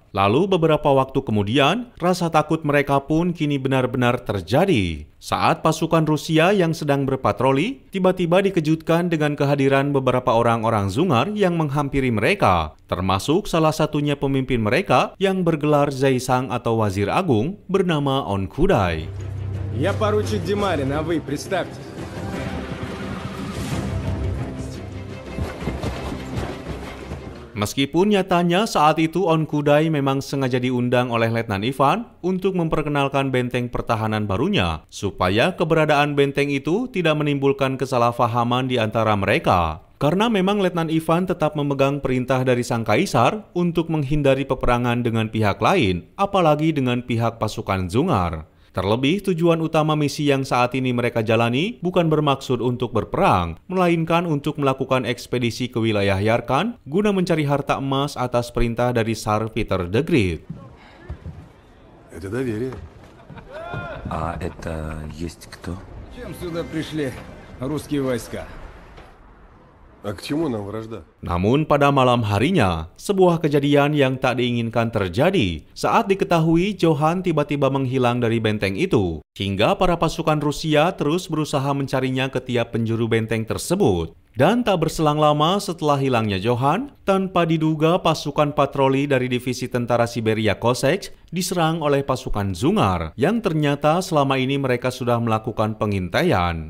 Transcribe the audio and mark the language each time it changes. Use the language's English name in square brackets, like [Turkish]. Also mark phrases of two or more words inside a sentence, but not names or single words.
[Indonesian] Lalu beberapa waktu kemudian, rasa takut mereka pun kini benar-benar terjadi. Saat pasukan Rusia yang sedang berpatroli, tiba-tiba dikejutkan dengan kehadiran beberapa orang-orang Zungar yang menghampiri mereka, termasuk salah satunya pemimpin mereka yang bergelar Zaisang atau Wazir Agung bernama Onkudai. [Russian] Я поручик Демарин, а вы представьтесь. [Indonesian] Meskipun nyatanya saat itu Onkudai memang sengaja diundang oleh Letnan Ivan untuk memperkenalkan benteng pertahanan barunya, supaya keberadaan benteng itu tidak menimbulkan kesalahpahaman di antara mereka. Karena memang Letnan Ivan tetap memegang perintah dari sang kaisar untuk menghindari peperangan dengan pihak lain, apalagi dengan pihak pasukan Zungar. Terlebih, tujuan utama misi yang saat ini mereka jalani bukan bermaksud untuk berperang, melainkan untuk melakukan ekspedisi ke wilayah Yarkand guna mencari harta emas atas perintah dari Tsar Peter the Great. [Russian] Это доверие. А это есть кто? Чем сюда пришли русские войска? А к чему нам вражда? [Indonesian] Namun pada malam harinya, sebuah kejadian yang tak diinginkan terjadi saat diketahui Johan tiba-tiba menghilang dari benteng itu, hingga para pasukan Rusia terus berusaha mencarinya ke tiap penjuru benteng tersebut. Dan tak berselang lama setelah hilangnya Johan, tanpa diduga pasukan patroli dari divisi tentara Siberia Cossacks diserang oleh pasukan Zungar yang ternyata selama ini mereka sudah melakukan pengintaian.